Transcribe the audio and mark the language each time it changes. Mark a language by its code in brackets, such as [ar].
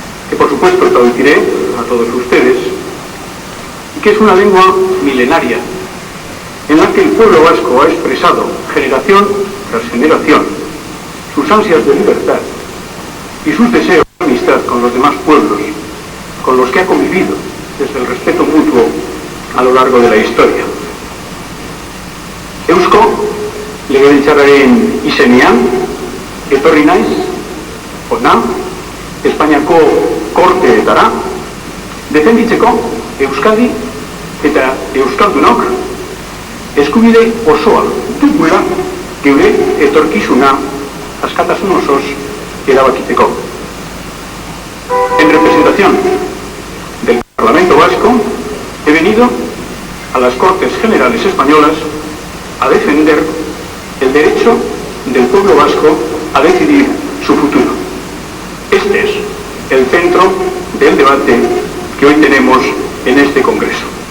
[es] que por supuesto traduciré a todos ustedes, y que es una lengua milenaria, en la que el pueblo vasco ha expresado, generación tras generación, sus ansias de libertad y sus deseos de amistad con los demás pueblos, con los que ha convivido desde el respeto mutuo a lo largo de la historia. [eu] Eusko Legebiltzarraren izenean, etorri naiz, hona, Espainiako korteetara, defenditzeko Euskadi eta Euskaldunok eskubide osoa dugula geure etorkizuna askatasun osoz erabakitzeko. [es] En representación del Parlamento Vasco, he venido a las Cortes Generales Españolas a defender el derecho del pueblo vasco a decidir su futuro. Este es el centro del debate que hoy tenemos en este Congreso.